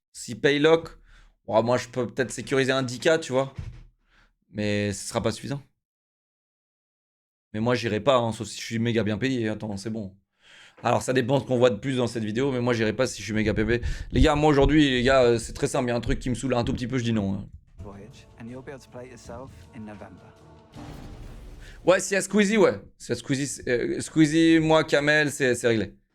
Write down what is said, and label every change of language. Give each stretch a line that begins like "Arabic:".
French: Si Paylock, ouais, moi je peux peut-être sécuriser un 10K, tu vois. Mais ce sera pas suffisant. Mais moi j'irai pas, hein, sauf si je suis méga bien payé. Attends, c'est bon. Alors ça dépend de ce qu'on voit de plus dans cette vidéo, mais moi j'irai pas si je suis méga payé. Les gars, moi aujourd'hui, les gars, c'est très simple. Il y a un truc qui me saoule un tout petit peu, je dis non. Hein.
English: voyage, and you'll be able to play it yourself in November.
French: Ouais, s'il y a Squeezie, ouais. S'il y a Squeezie, Squeezie, moi, Kamel, c'est réglé.